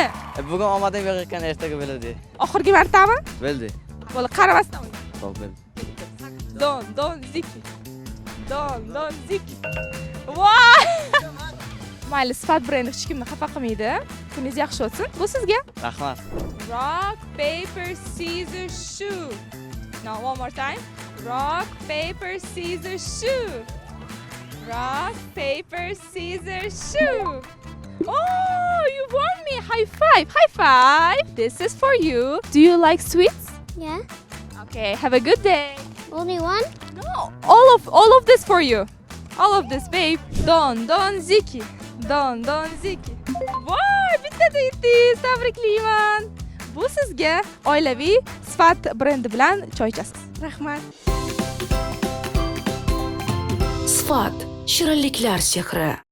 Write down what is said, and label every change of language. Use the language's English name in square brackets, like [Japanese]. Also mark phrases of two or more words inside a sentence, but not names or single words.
[Uzbek] Bugun omadim yo'q ekan, ertaga bo'ladi. Oxirgi martami? Bo'ldi. Bo'ldi, qaramasdan. Xo'p, bo'ldi. Dondoziki. Dondoziki. Voy! Mayli, Sifat brendi hech kimni xafa qilmaydi. Kuningiz yaxshi o'tsin. Bu sizga. Rahmat. [English] Rock, paper, scissors, shoot. Now one more time. Rock, paper, scissors, shoot. Rock, paper, scissors, shoot. Oh, you won me. High five. High five. This is for you. Do you like sweets? Yeah. Okay, have a good day. Only one? No, all of this for you. All of this, babe. Don Ziki. [Uzbek] Don Ziki. Voy, bittada yetdingiz. Tabriklayman. Bu sizga oilaviy Sifat brendi bilan choy ichasiz. Rahmat. Sifat shirinliklar sehri.